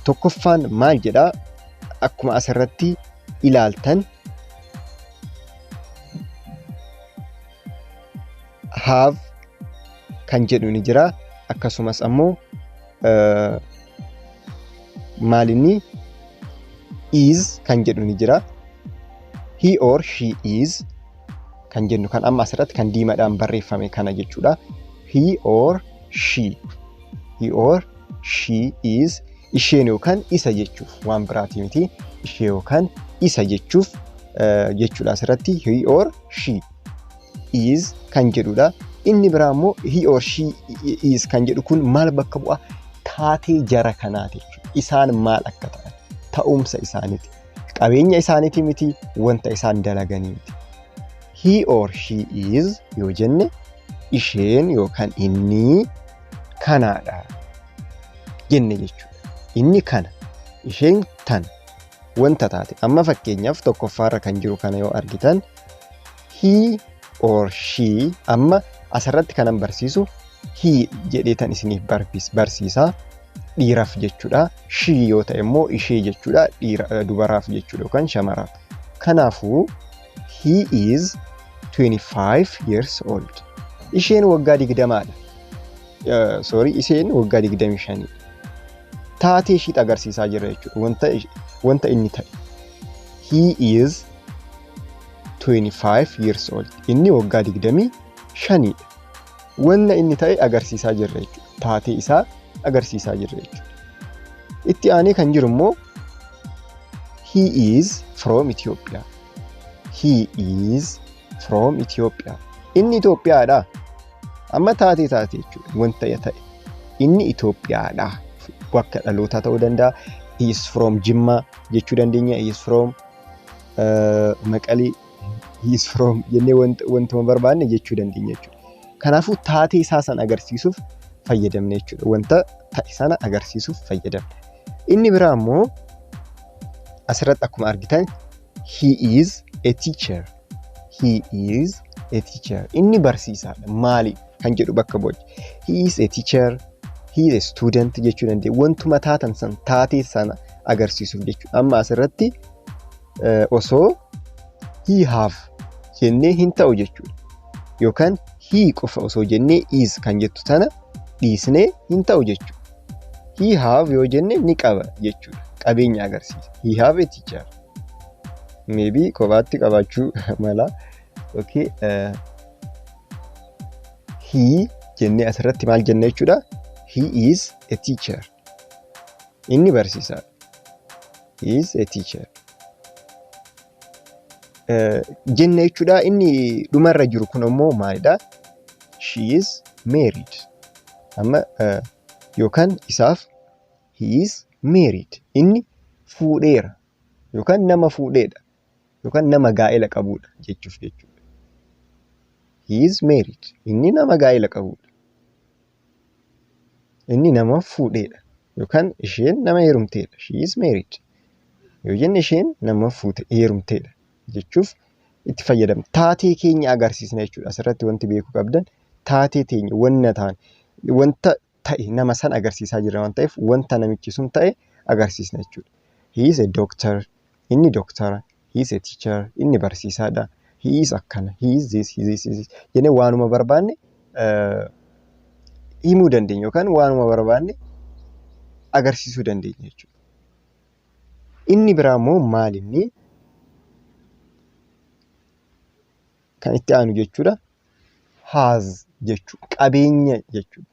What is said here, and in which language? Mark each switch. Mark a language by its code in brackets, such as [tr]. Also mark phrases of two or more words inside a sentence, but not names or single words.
[om] Tokkoffaan maal jedhaa? Akkuma asirratti ilaaltan have kan jedhu ni jira akkasumas ammoo maalinni is kan jedhu ni jira [en] he or she is [om] kan jennu kan amma asirratti kan diimadhaan barreeffame kana jechuudha. [en] He or she is [om] isheen yookaan isa jechuuf waan biraati miti ishee yookaan isa jechuuf jechuudha asirratti [en] he or she is [om] kan jedhudha. Inni biraa immoo [en] he or she is [om] kan jedhu kun maal bakka bu'a? Taatee jara kanaati jechuudha. Isaan maal akka ta'an ta'umsa isaaniiti. Qabeenya isaaniiti miti wanta isaan dalaganii miti. [en] He or she is [om] yoo jenne isheen yookaan inni kanaadha jenne jechuudha. Inni kana isheen tana wanta taate. Amma fakkeenyaaf tokkoffaarra kan jiru kana yoo argitan [en] he or she [om] amma asirratti kanan barsiisu he jedheetan isiniif barsiisaa dhiiraaf jechuudha. She yoo ta'e immoo ishee jechuudha dubaraaf jechuudha yookaan shamaraaf. [en] Kanaafuu he is 25 years old. [om] Isheen waggaa 20dha. Isheen waggaa 25. Taatee ishee agarsiisaa jira jechuudha. Wanta inni ta'e. [en] He is 25 years old. [om] Inni waggaa 25dha. Wanna inni ta'e agarsiisaa jirra jechuudha. Taatee isaa agarsiisaa jirra jechuudha. Itti aanee kan jiru immoo [en] he is from Ethiopia. He is from Ethiopia. [om] Inni Itoophiyaadha. Amma taatee jechuudha. Wanta ta'e. Inni Itoophiyaadha. Bakka dhalootaa ta'uu danda'a. [en] He is from Jimma [om] jechuu dandeenya. [en] He is from Maqalee. He is from [om] jennee wantuma barbaanne jechuu dandeenya jechuudha. Kanaafuu taatee isaa sana agarsiisuuf fayyadamne jechuudha. Wanta ta'e sana agarsiisuuf fayyadamne. Inni biraa immoo asirratti akkuma argitan [en] he is a teacher. He is a teacher. [om] Inni barsiisaadha. Maali kan jedhu bakka bu'a. [en] He is a teacher. He is a student [om] jechuu dandeenya. Wantuma taatan san taatee sana agarsiisuuf jechuudha. Amma asirratti osoo [en] he have [om] jennee hin ta'u jechuudha. Yookaan he qofa osoo jennee is kan jettu sana dhiisnee hin ta'u jechuudha. [en] He have [om] yoo jenne ni qaba jechuudha. Qabeenya agarsiisa. [en] He have a teacher. [om] Maybe kophaatti qabaachuu mala. Okay. He jennee asirratti maal jenna jechuudha. [en] He is a teacher. [om] Inni barsiisaadha. [en] He is a teacher. [om] Jenna jechuudha. Inni dhumarra jiru kun immoo maalidha? [en] She is married. [om] Amma yookaan isaaf [en] he is married. [om] Inni fuudheera. Yookaan nama fuudheedha. Yookaan nama gaa'ela qabuudha jechuuf jechuudha. [en] He is married. [om] Inni nama gaa'ela qabuudha. Inni nama fuudheedha. Yookaan isheen nama heerumteedha. [en] She is married. [om] Yoo jenne isheen nama heerumteedha jechuuf itti fayyadamna. Taatee keenya agarsiisna jechuudha. Asirratti wanti beekuu qabdan taatee teenya wanna ta'an wanta ta'e nama san agarsiisaa jira waan ta'eef wanta namichi sun ta'e agarsiisna jechuudha. [en] He is a doctor. [om] Inni doctora. [en] He is a teacher. [om] Inni barsiisaadha. [en] He is akkana. He is this. He is this. [om] Jennee waanuma barbaanne himuu dandeenya yookaan waanuma barbaanne agarsiisuu dandeenya jechuudha. Inni biraa immoo maalinni kan itti aanu jechuudha. Has jechuudha. Qabeenya jechuudha.